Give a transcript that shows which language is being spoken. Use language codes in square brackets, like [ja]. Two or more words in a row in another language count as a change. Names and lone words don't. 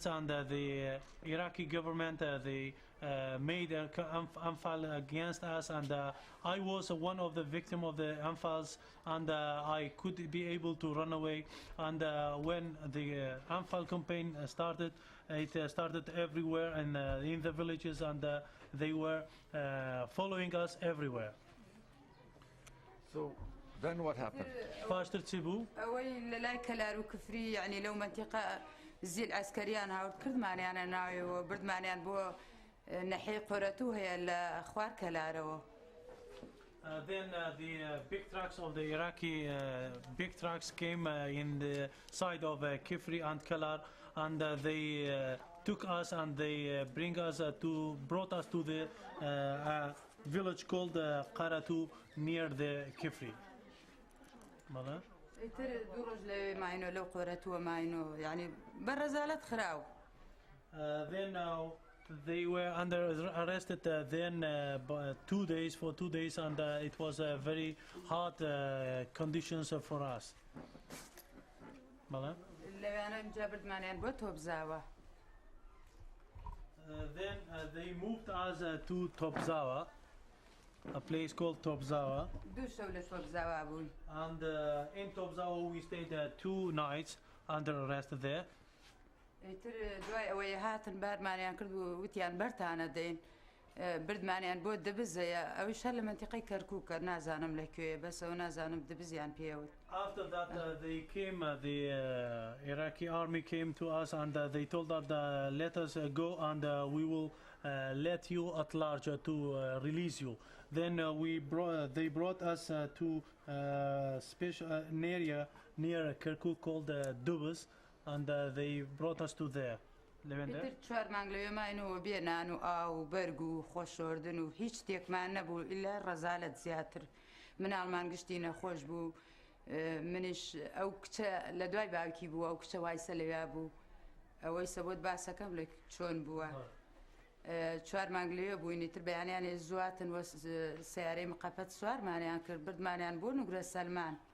[en] And the Iraqi government they made Anfal against us, and I was one of the victim of the Anfals, and I could be able to run away. And when the Anfal campaign started, it started everywhere and in the villages, and they were following us everywhere. So then what happened? Pastor Tsibu, [ckb] ئەوەی لە لای کەلار و کفری یعنی لەو منتیقە زیل ئەسکەریان هاورد کردمانیانە ناویەوە بردمانیان بۆ نەحەی قۆرەتوو هەیە لە خوار کەلارەوە. [en] then the big trucks of the Iraqi big trucks came in the side of Kifri and Kalar, and they took us and they brought us to the village called Qaratu near the Kifri. [ckb] ماذا؟ ئیتر دوو ڕۆژ لەوێ ماینۆ لەو قۆرەتووە ماینۆ یعنی بەڕەزالەت خراو. [en] Then they were under arrested then 2 days, and it was very hard conditions for us. [ckb] لەوێنە اینجا بردمانیان بۆ تۆبزاوە. [en] Then they moved us to Tobzawa, a place called Tobzawa. [ckb] دوو شەو لە تۆبزاوا بووین. [en] And in Tobzawa we stayed 2 nights under arrest there. [ckb] ئیتر دوای ئەوەی هاتن بارمانیان کرد و وتیان بەرتانە دەین بردمانیان بۆ دبزەیە ئەویش هەر لە منتیقەی کەرکووکە نازانم لەکوێ بەس ئەو نازانم دبزیان پێوت. [en] After that they came, the Iraqi army came to us, and they told us let us go, and we will let you at large to release you. Then they brought us to special an area near Kirkuk called Dubas, and they brought us to there. [ckb] ئیتر 4 مانگ لەوێ ماینەوە بێنان و ئاو و بەرگ و خۆشۆردن و هیچ شتێکمان نەبوو ئیلا ڕەزالەت زیاتر مناڵمان گشتی نەخۆش بوو منیش ئەو کچە لە دوای باوکی بوو ئەو کچە وایسە لەوێ بوو ئەوەی سەبۆت باسەکەم لە چۆن بووە 4 مانگ لەوێ بووین ئیتر بەیانیان زواتن وە سیارەی مقەپەت سوارمانیان کرد بردمانیان بۆ نوگرە سەلمان